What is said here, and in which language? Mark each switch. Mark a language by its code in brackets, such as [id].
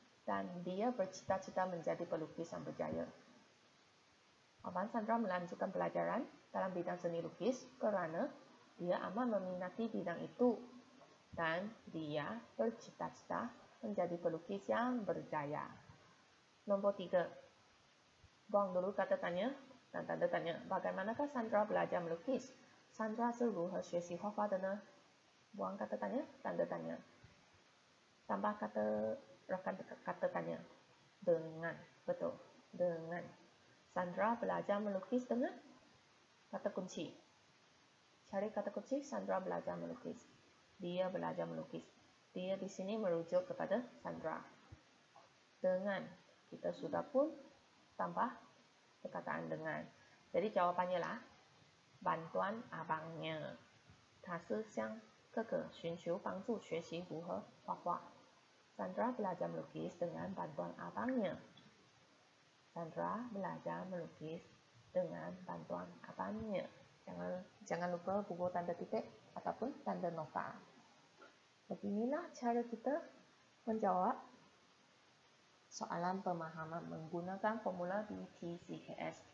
[ms] Dan dia bercita-cita menjadi pelukis yang berjaya. Abang Sandra melanjutkan pelajaran dalam bidang seni lukis kerana dia amat meminati bidang itu dan dia bercita-cita menjadi pelukis yang berjaya. Nombor 3. Buang dulu kata tanya dan tanda tanya. Bagaimanakah Sandra belajar melukis? [zh] Sandra 是如何学习画画的呢? [ms] Buang kata tanya, tanda tanya. Tambah kata tanya. Dengan. Betul. Dengan. Sandra belajar melukis dengan kata kunci. Cari kata kunci, Sandra belajar melukis. Dia belajar melukis. Dia di sini merujuk kepada Sandra. Dengan. Kita sudah pun tambah perkataan dengan. Jadi jawapannya lah, bantuan abangnya. [zh] 他是向哥哥寻求帮助学习如何画画. [ms] Sandra belajar melukis dengan bantuan abangnya. Sandra belajar melukis dengan bantuan abangnya. Jangan lupa buku tanda titik ataupun tanda nota. Beginilah cara kita menjawab soalan pemahaman menggunakan formula BTCKS.